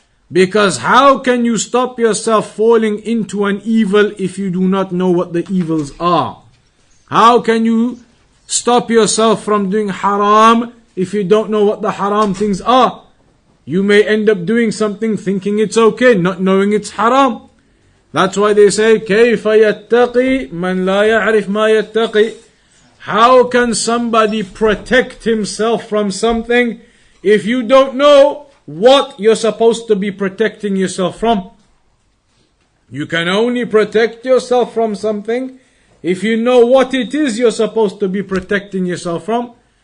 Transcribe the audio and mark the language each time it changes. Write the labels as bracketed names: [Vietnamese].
[English] Because how can you stop yourself falling into an evil if you do not know what the evils are? How can you stop yourself from doing haram if you don't know what the haram things are? You may end up doing something thinking it's okay, not knowing it's haram. That's why they say, [Arabic] كيف يتقي من لا يعرف ما يتقي. [English] How can somebody protect himself from something if you don't know what you're supposed to be protecting yourself from? You can only protect yourself from something if you know what it is you're supposed to be protecting yourself from.